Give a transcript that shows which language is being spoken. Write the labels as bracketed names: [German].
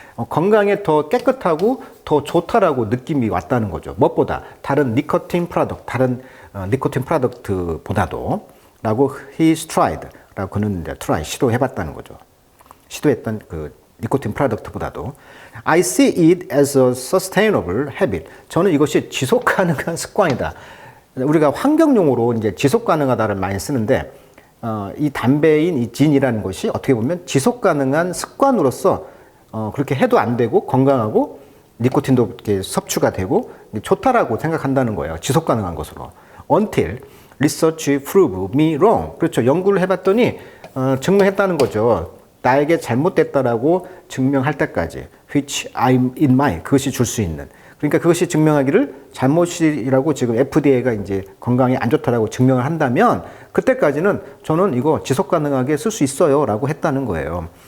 [Korean] 건강에 더 깨끗하고 더 좋다라고 느낌이 왔다는 거죠. 무엇보다 다른 니코틴 프로덕트, 다른 니코틴 프로덕트보다도 라고 [English] he tried [Korean] 라고 그는 이제 try 시도해봤다는 거죠. 시도했던 그 니코틴 프로덕트보다도 [English] I see it as a sustainable habit. [Korean] 저는 이것이 지속 가능한 습관이다. 우리가 환경용으로 이제 지속 가능하다를 많이 쓰는데 이 담배인 이 진이라는 것이 어떻게 보면 지속 가능한 습관으로서 그렇게 해도 안 되고 건강하고 니코틴도 이렇게 섭취가 되고 좋다라고 생각한다는 거예요. 지속 가능한 것으로. [English] Until research prove me wrong. [Korean] 그렇죠. 연구를 해봤더니 증명했다는 거죠. 나에게 잘못됐다라고 증명할 때까지. [English] Which I'm in my. [Korean] 그것이 줄 수 있는. 그러니까 그것이 증명하기를 잘못이라고 지금 FDA가 이제 건강에 안 좋다라고 증명을 한다면 그때까지는 저는 이거 지속 가능하게 쓸 수 있어요 라고 했다는 거예요.